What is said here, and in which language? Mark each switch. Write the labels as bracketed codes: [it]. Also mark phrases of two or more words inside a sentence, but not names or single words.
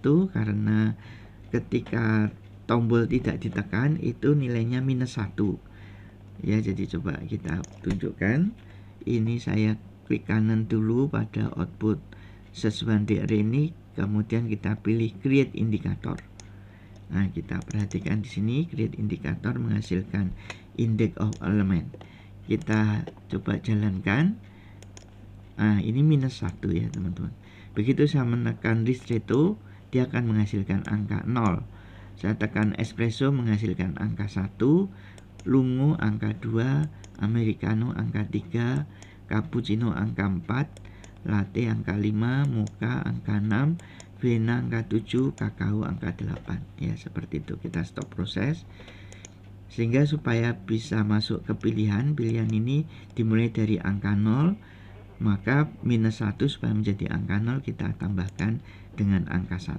[id] Karena ketika tombol tidak ditekan itu nilainya minus 1 ya. Jadi coba kita tunjukkan. Ini saya klik kanan dulu pada [en] output search 1D array [id] ini, kemudian kita pilih [en] create indicator. [id] Nah, kita perhatikan di sini [en] create indicator [id] menghasilkan [en] index of element. [id] Kita coba jalankan. Nah, ini minus 1 ya teman-teman. Begitu saya menekan ristretto, dia akan menghasilkan angka 0. Saya tekan espresso menghasilkan angka 1, lungo angka 2, americano angka 3, cappuccino angka 4, latte angka 5, mocha angka 6, vena angka 7, kakao angka 8. Ya, seperti itu. Kita stop proses. Sehingga supaya bisa masuk ke pilihan ini dimulai dari angka 0, maka minus 1 supaya menjadi angka 0 kita tambahkan dengan angka 1.